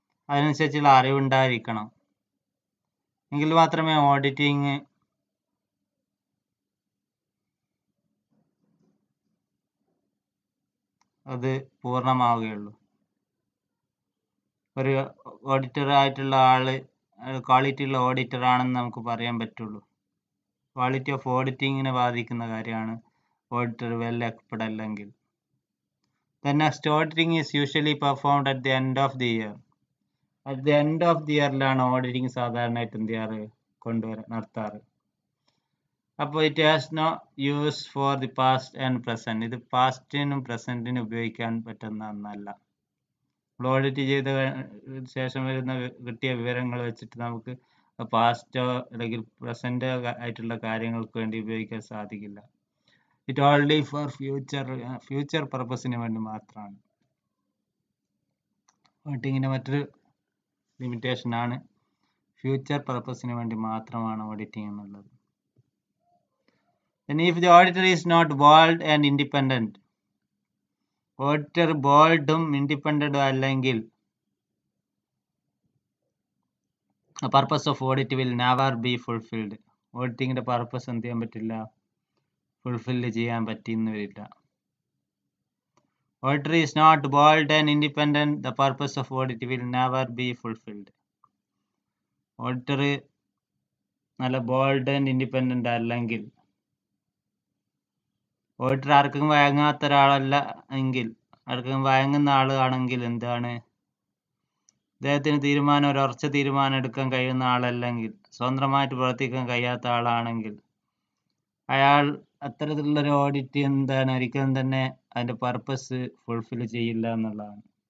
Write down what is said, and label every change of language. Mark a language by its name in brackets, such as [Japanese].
[Malayalam] അതിനനുസരിച്ചുള്ള അറിവുണ്ടായിരിക്കണം. എങ്കിൽ മാത്രമേ ഓഡിറ്റിങ് അത് പൂർണ്ണമാവുകയുള്ളൂ. ഒരു ഓഡിറ്റർ ആയിട്ടുള്ള ആള് ക്വാളിറ്റി ഉള്ള ഓഡിറ്റർ ആണെന്ന് നമുക്ക് പറയാൻ പറ്റുള്ളൂ. ക്വാളിറ്റി ഓഫ് ഓഡിറ്റിങ്ങിനെ ബാധിക്കുന്ന കാര്യമാണ് ഓഡിറ്റർ വെൽ എക്സ്പെർട്ട് അല്ലെങ്കിൽ. [English] The next auditing is usually performed at the end of the year. At the end of the year [Malayalam] ലാണ് ഓഡിറ്റിംഗ് സാധാരണയായിട്ട് എന്ത് ചെയ്യാറ് നടത്താറ്. അപ്പോൾ [English] It has no use for the past and present. [Malayalam] ഇത് പാസ്റ്റിനും പ്രസന്റിനും ഉപയോഗിക്കാൻ പറ്റുന്ന ഒന്നല്ല. ഓഡിറ്റ് ചെയ്ത ശേഷം കിട്ടിയ വിവരങ്ങൾ വെച്ചിട്ട് നമുക്ക് പാസ്റ്റോ അല്ലെങ്കിൽ പ്രസന്റ് ആയിട്ടുള്ള കാര്യങ്ങൾക്ക് വേണ്ടി ഉപയോഗിക്കാൻ സാധിക്കില്ല. [English] it only for future പർപ്പസിന് [Malayalam] വേണ്ടി മാത്രമാണ്. ഓഡിറ്റിങ്ങിൻ്റെ മറ്റൊരു ലിമിറ്റേഷൻ ആണ് ഫ്യൂച്ചർ പർപ്പസിന് വേണ്ടി മാത്രമാണ് ഓഡിറ്റിംഗ് എന്നുള്ളത്. [English] Then if the auditor is not bold and independent, auditor ബോൾഡും ഇൻഡിപെൻഡൻറ്റും [Malayalam] അല്ലെങ്കിൽ [English] Purpose of audit will never be fulfilled. [Malayalam] ഓഡിറ്റിങ്ങിൻ്റെ purpose എന്ത് ചെയ്യാൻ പറ്റില്ല, ഫുൾഫില്ല് ചെയ്യാൻ പറ്റിയെന്ന് വരില്ല. [English] Auditor is not bold and independent, the purpose of audit will never be fulfilled. [Malayalam] Auditor നല്ല [English] bold and independent [Malayalam] അല്ലെങ്കിൽ, auditor ആർക്കും വഴങ്ങാത്ത ഒരാളല്ല എങ്കിൽ, ആർക്കും വഴങ്ങുന്ന ആളാണെങ്കിൽ എന്താണ്, അദ്ദേഹത്തിന് ഒരു ഉറച്ച തീരുമാനം എടുക്കാൻ കഴിയുന്ന ആളല്ലെങ്കിൽ, സ്വതന്ത്രമായിട്ട് പ്രവർത്തിക്കാൻ കഴിയാത്ത ആളാണെങ്കിൽ അയാൾ അത്തരത്തിലുള്ളൊരു ഓഡിറ്റ് ഒരിക്കലും തന്നെ അതിൻ്റെ പർപ്പസ് ഫുൾഫിൽ ചെയ്യില്ല എന്നുള്ളതാണ്.